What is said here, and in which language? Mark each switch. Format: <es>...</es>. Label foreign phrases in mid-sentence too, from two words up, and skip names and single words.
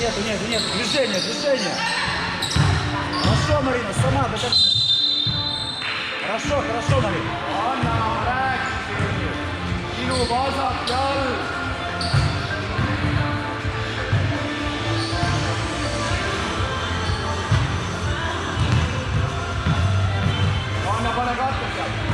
<ru>нет, движение. Хорошо, Марина, сама до конца. Хорошо, Marina.</ru> <et>Anna, ma rääkisin. Sinu vasak jalg. Anna, pane katte seal.</et>